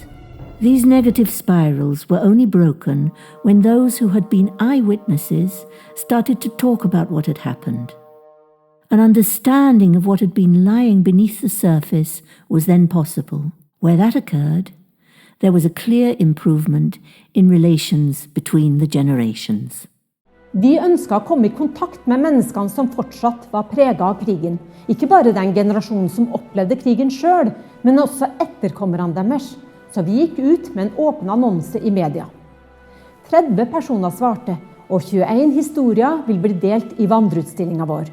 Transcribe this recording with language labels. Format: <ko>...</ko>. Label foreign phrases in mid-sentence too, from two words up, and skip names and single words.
<en>These negative spirals were only broken when those who had been eyewitnesses started to talk about what had happened. An understanding of what had been lying beneath the surface was then possible. Where that occurred, there was a clear improvement in relations between the generations.</en> <no>De ønsket å komme I kontakt med menneskene som fortsatt var preget av krigen. Ikke bare den generasjonen som opplevde krigen selv, men også etterkommerne deres. Så vi gikk ut med en åpen annonse I media. 30 personer svarte, og 21 historier vil bli delt I vandreutstillingen vår.</no>